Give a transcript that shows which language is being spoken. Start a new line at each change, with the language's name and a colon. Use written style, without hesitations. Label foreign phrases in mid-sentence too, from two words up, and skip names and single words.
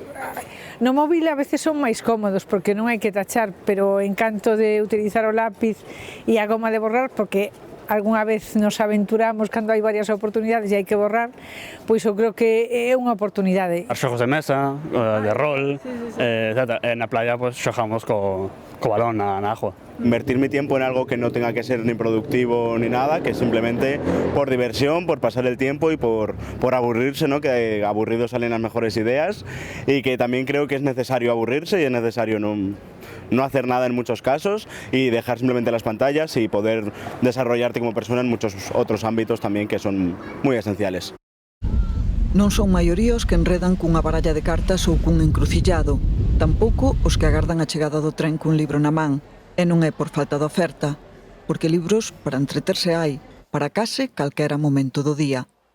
Galician: No móvil a veces son máis cómodos porque non hai que tachar, pero o encanto de utilizar o lápiz e a goma de borrar, porque algunha vez nos aventuramos cando hai varias oportunidades e hai que borrar, pois eu creo que é unha oportunidade. Os xogos de mesa, de rol, etc. Na playa pues xogamos co balón na agua.
Spanish: Invertir mi tiempo en algo que no tenga que ser ni productivo ni nada, que simplemente por diversión, por pasar el tiempo y por aburrirse, ¿no? Que aburridos salen las mejores ideas y que también creo que es necesario aburrirse y es necesario no hacer nada en muchos casos y dejar simplemente las pantallas y poder desarrollarte como persona en muchos otros ámbitos también que son muy esenciales.
Galician: Non son maioría os que enredan cunha baralla de cartas ou cun encrucillado, tampouco os que agardan a chegada do tren cun libro na man, e non é por falta de oferta, porque libros para entreterse hai, para case calquera momento do día.